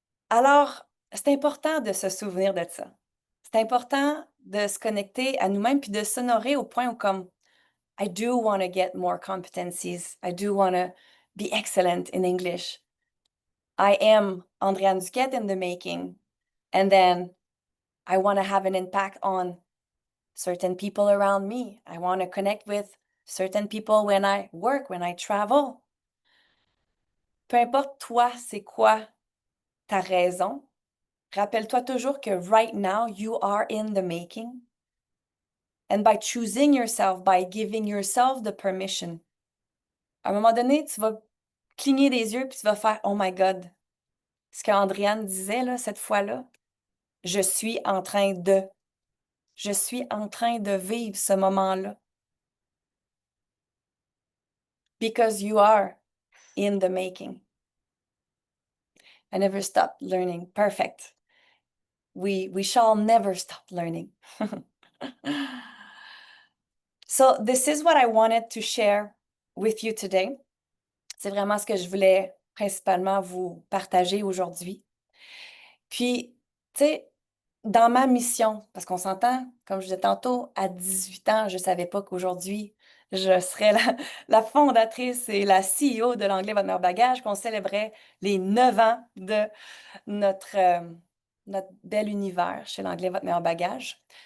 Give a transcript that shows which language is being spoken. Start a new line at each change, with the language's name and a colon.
French: Alors, c'est important de se souvenir de ça. C'est important de se connecter à nous-mêmes puis de s'honorer au point où comme
English: I do want to get more competencies. I do want to be excellent in English. I am Andréane Duquette in the making. And then I want to have an impact on certain people around me. I want to connect with certain people when I work, when I travel.
French: Peu importe toi, c'est quoi ta raison. Rappelle-toi toujours que
English: right now, you are in the making. And by choosing yourself, by giving yourself the permission,
French: à un moment donné, tu vas cligner des yeux puis tu vas faire
English: Oh my God.
French: Ce qu'Andréane disait là, cette fois-là, je suis en train de. Je suis en train de vivre ce moment-là.
English: Because you are in the making. I never stopped learning. Perfect. We shall never stop learning. So this is what I wanted to share with you today.
French: C'est vraiment ce que je voulais principalement vous partager aujourd'hui. Puis, tu sais, dans ma mission, parce qu'on s'entend, comme je disais tantôt, à 18 ans, je ne savais pas qu'aujourd'hui, je serais la fondatrice et la CEO de l'Anglais Votre Meilleur Bagage, qu'on célébrait les 9 ans de notre, notre bel univers chez l'Anglais Votre Meilleur Bagage.